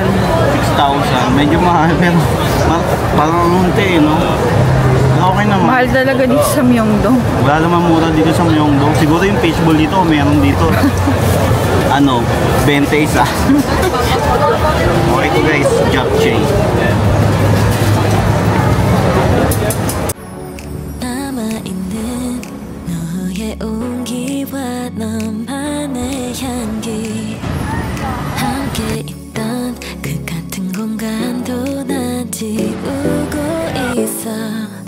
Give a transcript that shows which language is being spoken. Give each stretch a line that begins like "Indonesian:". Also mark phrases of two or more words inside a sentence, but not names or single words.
Filipino: 6,000. Medyo mahal pero parang unti no? Okay naman. Mahal talaga dito sa Myeongdong. Wala naman mura dito sa Myeongdong. Siguro yung fishbowl dito, meron dito. Ano, 20 isa. Okay to guys, Japchae.
Korean: 남아있는 너의 온기와 너만의 향기 함께 있던 그 같은 공간도 난 지우고 있어